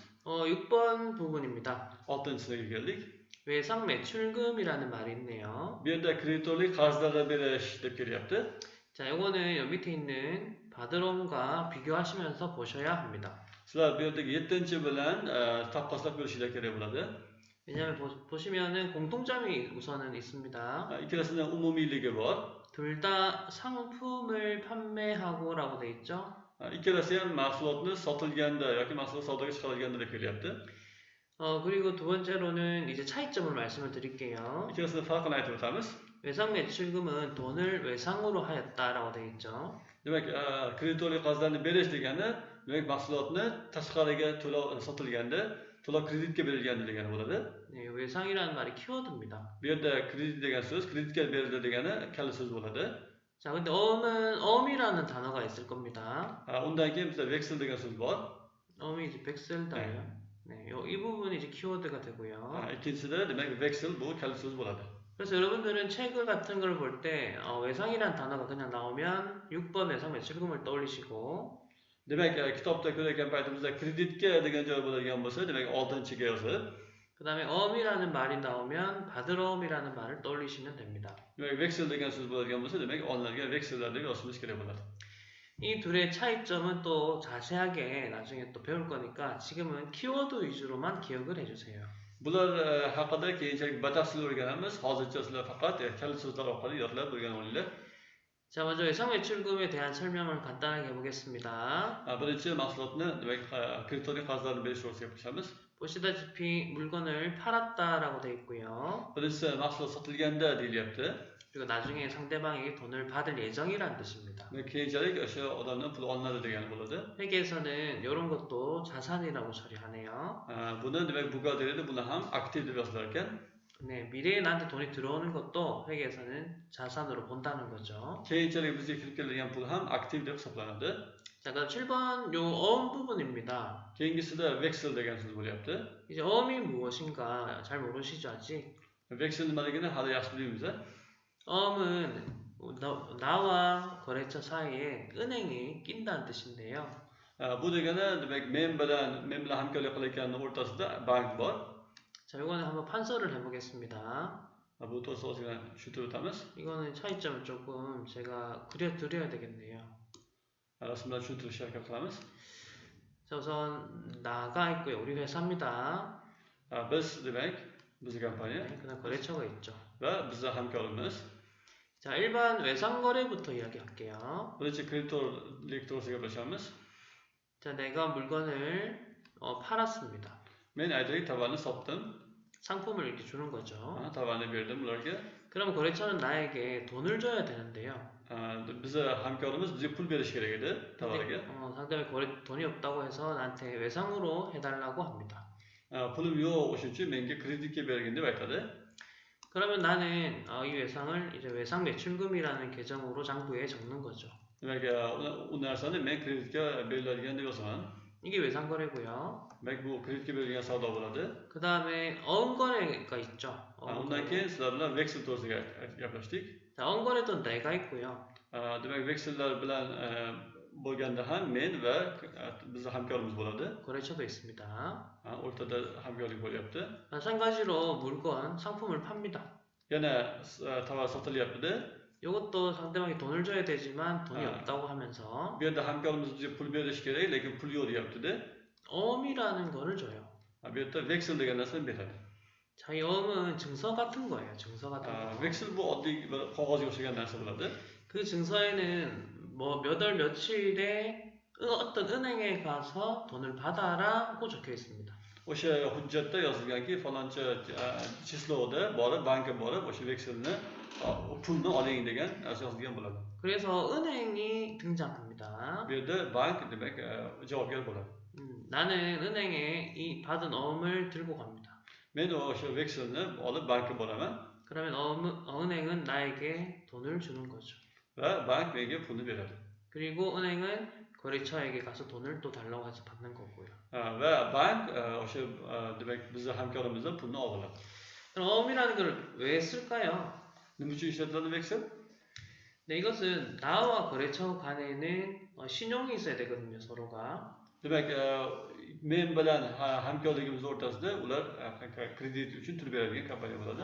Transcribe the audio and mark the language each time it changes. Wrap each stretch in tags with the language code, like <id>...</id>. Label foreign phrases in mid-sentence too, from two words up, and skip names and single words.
<ko>6번 부분입니다.</ko> <uz>6-sinfga keldik.</uz> <ko>외상 매출금이라는 말이 있네요.</ko> <uz>Bu yerda kreditorlik qarzlarni berish deb kelyapti.</uz> <ko>자, 요거는 여기 밑에 있는 바드롬과 비교하시면서 보셔야 합니다.</ko> <uz>Sizlar bu yerdagi 7-chi bilan taqqoslab ko'rishinglar kerak bo'ladi.</uz> <ko>왜냐하면 보시면은 공통점이 우선은 있습니다.</ko> <uz>Ikkalasida umumiyligi bor.</uz> <ko>둘 다 상품을 판매하고라고 돼 있죠.</ko> <uz>Ikkalasi ham mahsulotni sotilganda yoki mahsulot savdoga chiqarilganda deb kelyapti.</uz> <ko>그리고 두 번째로는 이제 차이점을 말씀을 드릴게요.</ko> <uz>Ikkalasini farqini aytib o'tamiz.</uz> <ko>외상 매출금은 돈을 외상으로 하였다라고 돼 있죠.</ko> <uz>Demak, kreditorlik qarzlarni berish degani, demak mahsulotni tashqariga to'lov sotilganda, to'lov kreditga berilganda degani bo'ladi.</uz> <ko>네, 외상이라는 말이 키워드입니다.</ko> <uz>Bu yerda kredit degan so'z kreditga berildi degani kalli so'z bo'ladi.</uz> <ko>자, 근데 엄이라는 단어가 있을 겁니다.</ko> <uz>Undan keyin bizda veksel degan so'z bor.</uz> <ko>엄이 이제 백셀다예요. 네, 이 부분이 이제 키워드가 되고요.</ko> <uz>Ikkinchisida demak veksel bu kalli so'z bo'ladi.</uz> <ko>그래서 여러분들은 책 같은 걸 볼 때 외상이라는 단어가 그냥 나오면 6번 외상 매출금을 떠올리시고</ko> <uz>Demak, kitobda ko'rayotgan paytimizda kreditga degan joy bo'ladigan bo'lsa, demak 6-chiga yozib,</uz> <ko>그 다음에 엄이라는 말이 나오면 바드롬이라는 말을 떠올리시면 됩니다.</ko> <uz>demak veksel degan so'z bo'ladigan bo'lsa, demak olinadigan veksellar deb yozishimiz kerak bo'ladi.</uz> <ko>이 둘의 차이점은 또 자세하게 나중에 또 배울 거니까 지금은 키워드 위주로만 기억을 해주세요.</ko> <uz>Bular haqida keyinchalik batafsil o'rganamiz. Hozircha sizlar faqat kalli so'zlar orqali yodlab o'rganib olinglar.</uz> <ko>자, 먼저 외상 매출금에 대한 설명을 간단하게 해보겠습니다.</ko> <uz>Birinchi mahsulotni, demak, kreditorlik qarzlarini berish to'g'risida gapiramiz.</uz> <ko>보시다시피 물건을 팔았다라고 돼 있고요.</ko> <uz>Birinchisi mahsulot sotilganda deyilyapti.</uz> <ko>그리고 나중에 상대방에게 돈을 받을 예정이라는 뜻입니다.</ko> <uz>Keyinchalik o'sha odamdan pul olinadi degani bo'ladi.</uz> <ko>회계에서는 이런 것도 자산이라고 처리하네요.</ko> <uz>Buni demak buxgalteriyada buni ham aktiv deb yozilar ekan.</uz> <ko>네, 미래에 나한테 돈이 들어오는 것도 회계에서는 자산으로 본다는 거죠.</ko> <uz>Keyinchalik bizga kirib keladigan pul ham aktiv deb hisoblanadi.</uz> <ko>자, 그다음 7번 요 어음 부분입니다.</ko> <uz>Keyingisida veksel degan so'z bo'lyapti.</uz> <ko>이제 어음이 무엇인가 잘 모르시죠 아직?</ko> <uz>Veksel nimaligini hali yaxshi bilmaymiz.</uz> <ko>어음은 나와 거래처 사이에 은행이 낀다는 뜻인데요.</ko> <uz>Bu degani demak men bilan hamkorlik qilayotgan o'rtasida bank bor.</uz> <ko>자, 이거는 한번 판서를 해보겠습니다.</ko> <uz>Bu to'g'risida tushuntirib o'tamiz.</uz> <ko>이거는 차이점을 조금 제가 그려드려야 되겠네요.</ko> <uz>Rasmlar tushuntirishga harakat qilamiz.</uz> <ko>자, 우선 나가 있고요. 우리 회사입니다.</ko> <uz>Biz demak bizning kompaniya</uz> <ko>네, 그다음 거래처가 있죠.</ko> <uz>va bizning hamkorimiz.</uz> <ko>자, 일반 외상거래부터 이야기할게요.</ko> <uz>Birinchi kreditorlik to'g'risida gaplashamiz.</uz> <ko>자, 내가 물건을 팔았습니다.</ko> <uz>Men aytaylik tovarni sotdim.</uz> <ko>상품을 이렇게 주는 거죠.</ko> <uz>Tovarni berdim ularga.</uz> <ko>그럼 거래처는 나에게 돈을 줘야 되는데요.</ko> <uz>bizi hamkorimiz bizga pul berishi kerak edi tovarga.</uz> <ko>상대방이 돈이 없다고 해서 나한테 외상으로 해달라고 합니다.</ko> <uz>Pulim yo'q, o'shuning uchun menga kreditga bergin deb aytadi.</uz> <ko>그러면 나는 이 외상을 이제 외상 매출금이라는 계정으로 장부에 적는 거죠.</ko> <uz>Demak, u narsani men kreditga beriladigan deb yozaman.</uz> <ko>이게 외상 거래고요.</ko> <uz>Demak, bu kreditga berilgan savdo bo'ladi.</uz> <ko>그 다음에 어음거래가 있죠.</ko> <uz>Undan keyin sizlar bilan veksel to'g'risida gaplashdik.</uz> <ko>자, 어음거래도 내가 있고요.</ko> <uz>Demak, veksellar bilan bo'lganda ham men va bizning hamkorimiz bo'ladi.</uz> <ko>거래처도 있습니다.</ko> <uz>O'rtada hamkorlik bo'lyapti.</uz> <ko>마찬가지로 물건, 상품을 팝니다.</ko> <uz>Yana tovar sotilyapti.</uz> <ko>이것도 상대방이 돈을 줘야 되지만 돈이 없다고 하면서</ko> <uz>Bu yerda hamkorimiz bizga pul berishi kerak, lekin pul yo'q deyapti-da.</uz> <ko>어음이라는 거를 줘요.</ko> <uz>Bu yerda veksel degan narsani beradi.</uz> <ko>자, 이 어음은 증서 같은 거예요. 증서 같은 거.</ko> <uz>Veksel bu oddiy bir qog'ozga o'xshagan narsa bo'ladi.</uz> <ko>그 증서에는 뭐 몇 월 며칠에 어떤 은행에 가서 돈을 받아라고 적혀 있습니다.</ko> <uz>O'sha hujjatda yozilganki, faloncha chislovda borib, bankka borib, o'sha vekselni pulni oling degan narsa yozilgan bo'ladi.</uz> <ko>그래서 은행이 등장합니다.</ko> <uz>Bu yerda bank demak javobgar bo'ladi.</uz> <ko>나는 은행에 이 받은 어음을 들고 갑니다.</ko> <uz>Men o'sha vekselni olib bankka boraman.</uz> <ko>그러면 은행은 나에게 돈을 주는 거죠.</ko> <uz>Va bank menga pulni beradi.</uz> <ko>그리고 은행은 거래처에게 가서 돈을 또 달라고 해서 받는 거고요.</ko> <uz>Va bank o'sha demak bizning hamkorimizdan pulni oladi.</uz> <ko>그럼 어음이라는 걸 왜 쓸까요?</ko> <uz>Nima uchun ishlatiladi veksel?</uz> <ko>네, 이것은 나와 거래처 간에는 신용이 있어야 되거든요, 서로가.</ko> <uz>Demak, men bilan hamkorligimiz o'rtasida ular kredit uchun turib beradigan kompaniya bo'ladi.</uz>